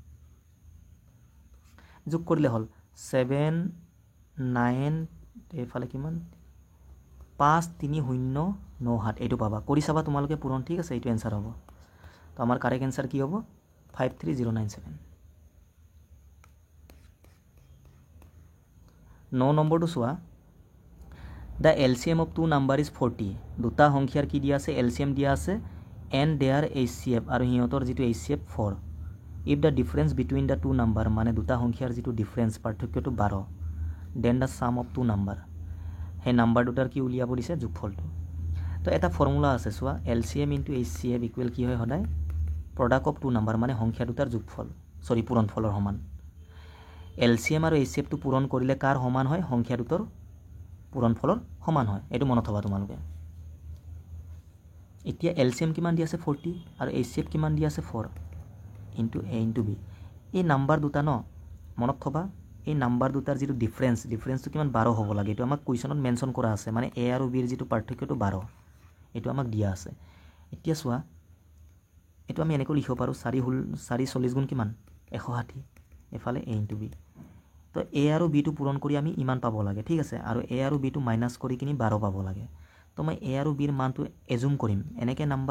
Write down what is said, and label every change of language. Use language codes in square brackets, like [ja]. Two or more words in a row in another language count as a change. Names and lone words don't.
[as] যোগ কৰিলে হল 7 9 এফালে কিমান 5 3 0 9 7 এইটো পাবা কৰি চাবা তোমালোকে পূৰণ ঠিক আছে এইটো এনসাৰ হ'ব তো আমাৰ কারেক্ট এনসার কি হ'ব 53097 9 নম্বৰটো চোৱা [en] the LCM of two number is 40 [as] দুটা সংখ্যাৰ কি দিয়া আছে LCM দিয়া আছে [en] and their HCF [as] আৰু হিহঁতৰ যেটো HCF 4 [en] if the difference between the two number [as] মানে দুটা সংখ্যাৰ যেটো ডিফাৰেন্স পাৰ্থক্যটো 12 [en] then the sum of two number [as] হে নাম্বার দুটাৰ কি উলিয়াব দিছে যোগফলটো তো এটা ফৰ্মুলা আছে চোৱা LCM into HCF ইকুৱেল কি হয় সদায় [en] product of two number [as] মানে সংখ্যা দুটাৰ যোগফল সৰি পূৰণফলৰ সমান LCM আৰু HCF টো পূৰণ কৰিলে কাৰ সমান হয় সংখ্যা দুটাৰ পূৰণফলৰ সমান হয় এটো মনত থবা তোমালোকে এতিয়া LCM কিমান দি আছে 40 আৰু HCF কিমান দি আছে 4 into A into B এই নাম্বাৰ দুটা ন মনত থবা এই নাম্বাৰ দুটাৰ যেটো ডিফাৰেন্সটো কিমান 12 হ'ব লাগে এটো আমাক কোৱেশ্যনত মেনশন কৰা আছে মানে A আৰু B ৰ যেটো পাৰ্থক্যটো 12 এটো আমাক দিয়া আছে এতিয়া চোৱা এটো আমি এনেকৈ লিখিব পাৰো 4 গুণ কিমান 160 এফালে A into B তো A আৰু B টো পূৰণ কৰি আমি ইমান পাব লাগে ঠিক আছে আৰু A আৰু B টো মাইনাস কৰি কিনি 12 পাব লাগে তো মই A আৰু B ৰ মানটো এজুম কৰিম এনেকৈ নাম্বাৰ